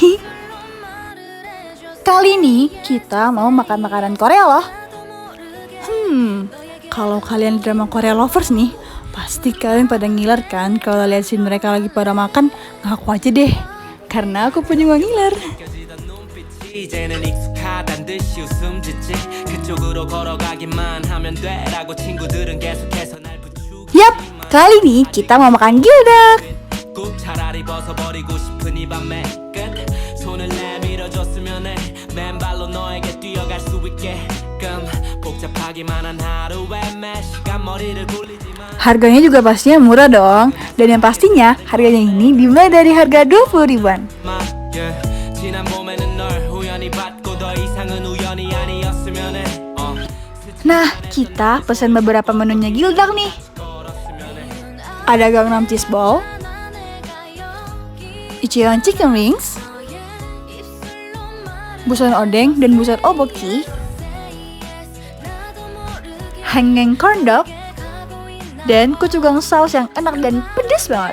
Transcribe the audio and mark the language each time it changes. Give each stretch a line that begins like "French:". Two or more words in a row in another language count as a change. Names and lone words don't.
Indonesian: Kali ini kita mau makan makanan Korea loh. Kalau kalian drama Korea lovers nih, pasti kalian pada ngiler kan kalau lihat scene mereka lagi pada makan. Ngaku aja deh, karena aku punya uang ngiler.
Korean: 이제는 익숙하단 듯이 웃음 짓지 그쪽으로 걸어가기만 하면 돼라고 친구들은 계속해서 날 부추기
Indonesian: Yap, kali ini kita mau makan gildak.
Korean: 꼭 차라리 벗어버리고 싶은 이 밤의 끝 손을 내밀어줬으면 해 맨발로 너에게 뛰어갈 수 있게끔 복잡하기만 한 하루에 매 시간 머리를 굴리지만
Indonesian: Harganya juga pastinya murah dong. Dan yang pastinya harganya ini dimulai dari harga 20 ribuan.
Korean: 지난 봄에는 널 우연히 받고 더 이상은 우연이 아니었으면 해
Indonesian: Nah, kita pesan beberapa menunya gildak nih. Ada Gangnam Cheese Ball, Icheon Chicken Wings, Busan Odeng dan Busan Oboki, Hanggang Corn Dog, dan Gochujang saus yang enak dan pedas banget.